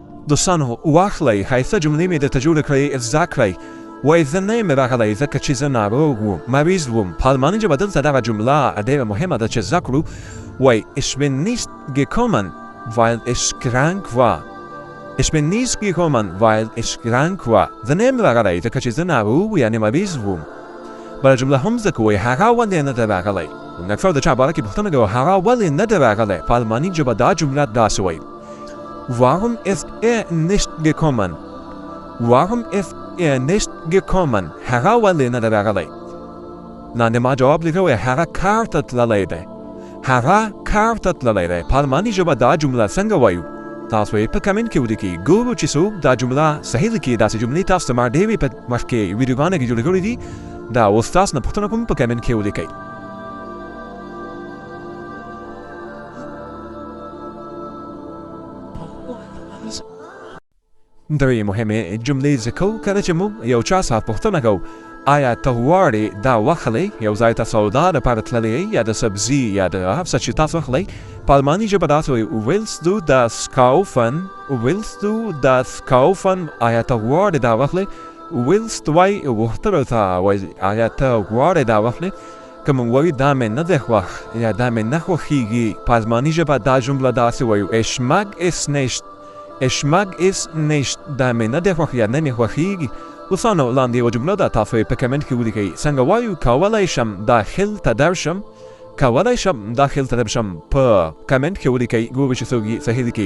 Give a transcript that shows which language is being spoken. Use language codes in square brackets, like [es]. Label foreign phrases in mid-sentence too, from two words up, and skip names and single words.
[ps] دوستانو واخلئ ښایسته جملې مې درته جوړې کړئ زده کړئ. وایي زه نه یم راغلی ځکه چې زه ناروغ وم مریض وم. په الماني ژبه دلته دغه جمله ډېره مهمه ده چې زده کړو. [de] وایي ich bin nicht gekommen weil ich krank war. Ich bin nicht gekommen weil ich krank war. [ps] زه نه یم راغلی ځکه چې زه ناروغ یعنې مریض وم. بله جمله هم زده کوئ هغه ولې نه ده راغلی. نکفر د چا باره کې پوښتنه کوي هغه ولې نه ده راغلی. په الماني ژبه دا جمله داسې وایي [de] Warum ist nicht gekommen? Warum ist nicht gekommen? [ps] هغه ولې نه ده راغلی. لاندې ما جواب لیکلی هغه کار ته تللی دی. هغه کار ته تللی دی. په الماني ژبه دا جمله څنګه وایو؟ تاسو یې په کمنټ کې ولیکئ. ګورو چې څوک دا جمله صحیح لیکي. داسې جملې تاسو ته ما ډېرې په مخکې ویډیوګانو کې جوړې کړې دي. دا اوس تاسو نه پوښتنه کوم په کمنټ کې ولیکئ. درې مهمې جملې ذکر کوو. کله چې موږ یو چا څخه پوښتنه کوو آیا ته غواړې دا واخلئ یو ځای ته سودا دپاره تللی یې یا د سبزي یا د هر څه چې تاسو واخلئ په الماني ژبه داسې وایي [de] willst du das kaufen willst du das kaufen [ps] آیا ته غواړې دا واخلئ willst وایي غوښتلو ته وایي آیا ته غواړې دا واخلئ که موږ وایو دا مې نه دی خوښ یا دا مې نه خوښېږي په الماني ژبه دا جمله داسې وایو [de] ich mag es nicht Ich mag es nicht. [ps] دا مې نه دی خوښ یا نه مې خوښېږي. دوستانو لاندې یوه جمله ده تاسو یې په کمنټ کې ولیکئ. څنګه وایو کولی شم داخل ته درشم کولی شم داخل ته درشم په کمنټ کې ولیکئ. ګورو چې څوک یې صحیح لیکي.